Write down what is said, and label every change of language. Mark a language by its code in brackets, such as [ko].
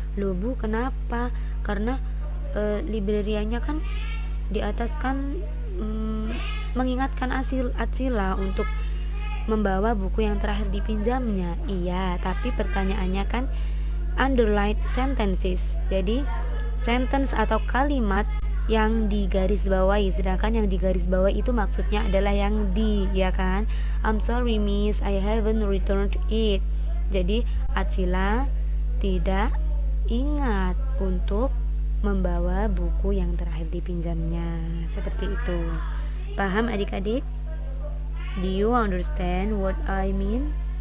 [id] Loh Bu, kenapa? Karena librariannya kan di atas kan mengingatkan Atsila untuk membawa buku yang terakhir dipinjamnya. Iya, tapi pertanyaannya kan [en] underlined sentences. [id] Jadi sentence atau kalimat yang digarisbawahi, sedangkan yang digarisbawahi itu maksudnya adalah yang D, ya kan? [en] I'm sorry miss, I haven't returned it. [id] Jadi Atsila tidak ingat untuk membawa buku yang terakhir dipinjamnya. Seperti itu. Paham adik-adik? [en] Do you understand what I mean?